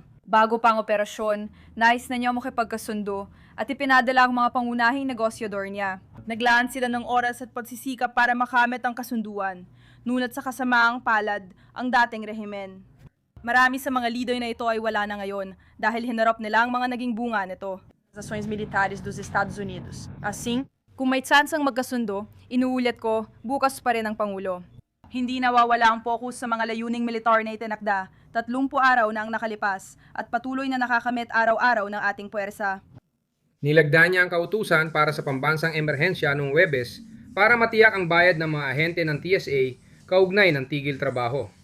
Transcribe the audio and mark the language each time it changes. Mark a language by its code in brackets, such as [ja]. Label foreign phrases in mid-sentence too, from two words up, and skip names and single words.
[tl] Bago pa ang operasyon, nais na niya makipagkasundo at ipinadala ang mga pangunahing negosyador niya. Naglaan sila ng oras at pagsisikap para makamit ang kasunduan, ngunit sa kasamaang palad ang dating rehimen. Marami sa mga leader na ito ay wala na ngayon dahil hinarap nila ang mga naging bunga nito. [pt] Ações militares dos Estados Unidos. Assim, [tl] kung may tsansang magkasundo, inuulit ko, bukas pa rin ang Pangulo. Hindi nawawala ang focus sa mga layuning militar na itinakda, 30 araw na ang nakalipas, at patuloy na nakakamit araw-araw ng ating puwersa. Nilagda niya ang kautusan para sa pambansang emerhensya noong Huwebes para matiyak ang bayad ng mga ahente ng TSA kaugnay ng tigil trabaho.